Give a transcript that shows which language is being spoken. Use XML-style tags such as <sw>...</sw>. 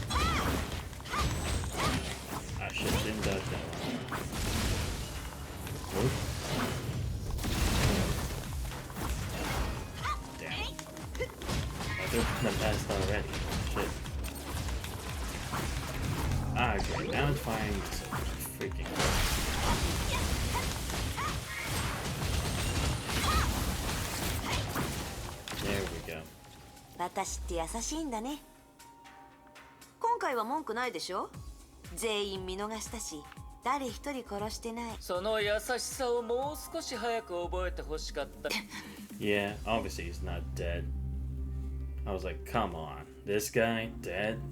<en>Whoop. Damn. I threw my past already. Shit. Ah, great. Now it's firing so freaking close. There we go.</en> <ja>私って優しいんだね。今回は文句ないでしょ？全員見逃したし、誰一人殺してない。その優しさをもう少し早く覚えてほしかった。</ja> <en>Yeah, obviously he's not dead. I was like, come on, this guy dead?</en>